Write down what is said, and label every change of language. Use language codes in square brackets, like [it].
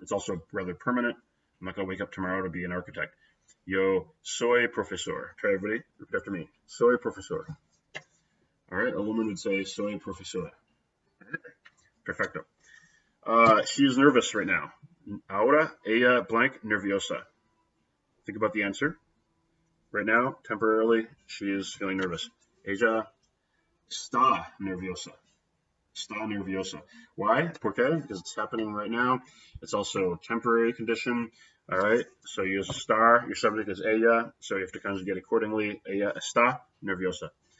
[en] It's also rather permanent. I'm not going to wake up tomorrow to be an architect. [es] Yo soy profesor. [en] Try everybody. Repeat after me. [es] Soy profesor. [en] All right. A woman would say [es] soy profesora. Perfecto. [en] She is nervous right now. [es] Ahora ella blank nerviosa. [en] Think about the answer. Right now, temporarily, she is feeling nervous. [es] Ella está nerviosa. Está nerviosa. [en] Why? [es] Porque? [en] Because it's happening right now. It's also temporary condition. All right. So you use a star. Your subject is ella. So you have to conjugate accordingly. [es] Ella está nerviosa.